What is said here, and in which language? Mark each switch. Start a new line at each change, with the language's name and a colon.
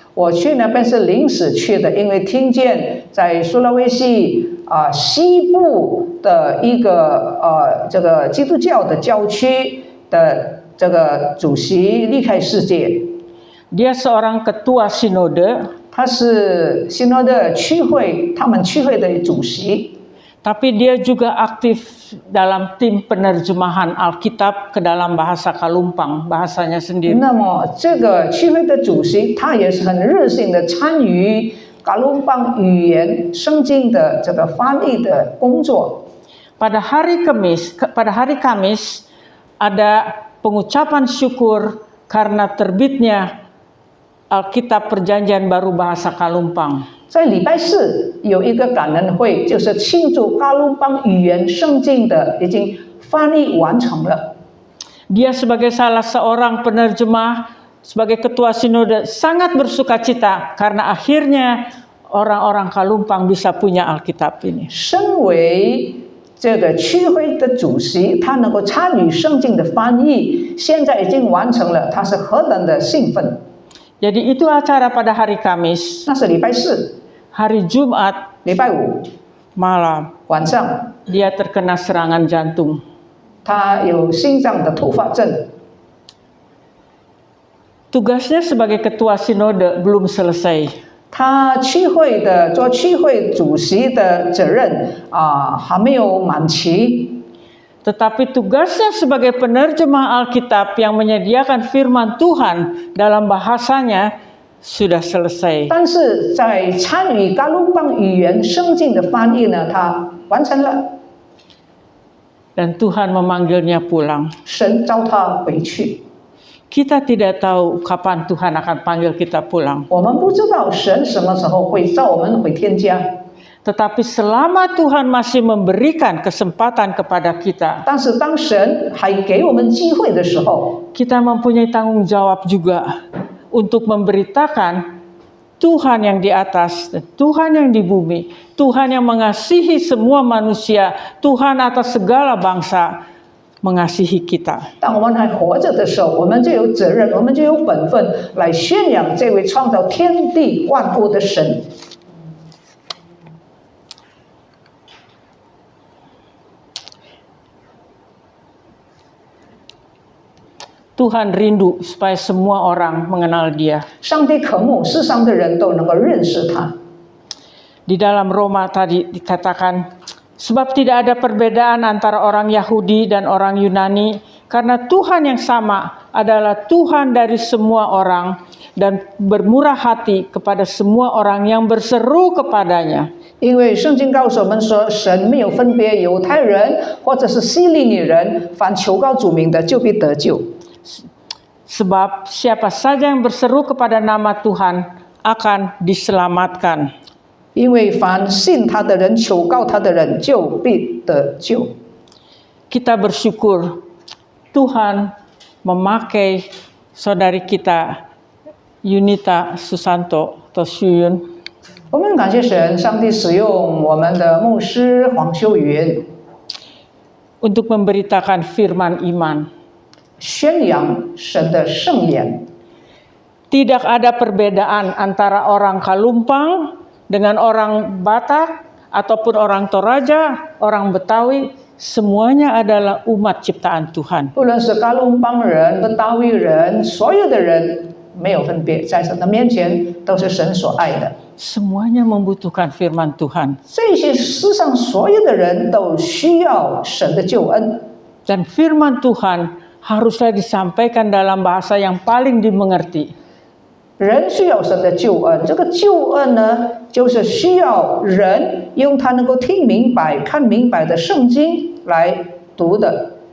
Chinese: 我去那边是临时去的，因为听见在苏拉威西西部的一个这个基督教的教区的这个主席离开世界。
Indonesian: Dia seorang ketua sinode,
Chinese: 他是新罗的区会，他们区会的主席，
Indonesian: tapi dia juga aktif dalam tim penerjemahan Alkitab ke dalam bahasa Kalumpang, bahasanya sendiri.
Chinese: 那么这个区会的主席，他也是很热心的参与嘎隆邦语言圣经的这个翻译的工作。
Indonesian: Pada hari Kamis ada pengucapan syukur karena terbitnya Alkitab Perjanjian Baru bahasa Kalumpang.
Chinese: 在礼拜四有一个感恩会，就是庆祝嘎隆邦语言圣经的已经翻译完成了。
Indonesian: Dia sebagai salah seorang penerjemah, sebagai ketua sinode sangat bersukacita karena akhirnya orang-orang Kalumpang bisa punya Alkitab ini.
Chinese: 身为这个区会的主席，他能够参与圣经的翻译，现在已经完成了，他是何等的兴奋！
Indonesian: Jadi itu acara pada hari Kamis.
Chinese: 那是礼拜四，
Indonesian: Hari Jumat
Chinese: 礼拜五
Indonesian: malam
Chinese: 晚上，
Indonesian: dia terkena serangan jantung.
Chinese: 他有心脏的突发症。
Indonesian: Tugasnya sebagai ketua sinode belum selesai.
Chinese: 他区会的做区会主席的责任还没有满期。
Indonesian: Tetapi tugasnya sebagai penerjemah Alkitab yang menyediakan firman Tuhan dalam bahasanya sudah selesai.
Chinese: 但是在参与嘎隆邦语言圣经的翻译呢，他完成了，
Indonesian: Dan Tuhan memanggilnya pulang.
Chinese: 神召他回去。
Indonesian: Kita tidak tahu kapan Tuhan akan panggil kita pulang.
Chinese: 我们不知道神什么时候会召我们回天家，
Indonesian: Tetapi selama Tuhan masih memberikan kesempatan kepada kita,
Chinese: 但是当神还给我们机会的时候，
Indonesian: kita mempunyai tanggung jawab juga untuk memberitakan Tuhan yang di atas dan Tuhan yang di bumi, Tuhan yang mengasihi semua manusia, Tuhan atas segala bangsa mengasihi kita.
Chinese: 当我们还活着的时候，我们就有责任，我们就有本分来宣扬这位创造天地万物的神。
Indonesian: Tuhan rindu supaya semua orang mengenal Dia.
Chinese: 上帝渴慕世上的人都能够认识他。
Indonesian: Di dalam Roma tadi dikatakan, sebab tidak ada perbedaan antara orang Yahudi dan orang Yunani, karena Tuhan yang sama adalah Tuhan dari semua orang dan bermurah hati kepada semua orang yang berseru kepadanya.
Chinese: 因为圣经告诉我们说，神没有分别犹太人或者是希利尼人，凡求告主名的，就必得救。
Indonesian: Sebab siapa saja yang berseru kepada nama Tuhan akan diselamatkan.
Chinese: 因为凡信他的人、求告他的人，就必得救。
Indonesian: Kita bersyukur Tuhan memakai saudari kita Yunita Susanto atau Shuyun
Chinese: 我们感谢神，上帝使用我们的牧师黄秀云，
Indonesian: untuk memberitakan firman iman.
Chinese: 宣扬神的圣言。
Indonesian: Tidak ada perbedaan antara orang Kalumpang dengan orang Batak ataupun orang Toraja, orang Betawi, semuanya adalah umat ciptaan Tuhan.
Chinese: 不论是嘎隆邦人、不达维人，所有的人没有分别，在神的面前都是神所爱的。
Indonesian: Semuanya membutuhkan firman Tuhan.
Chinese: 这些世上所有的人都需要神的救恩，
Indonesian: Dan firman Tuhan haruslah disampaikan dalam bahasa yang paling dimengerti.
Chinese: 人需要神的救恩。这个救恩呢，就是需要人用他能够听明白、看明白的圣经来读的。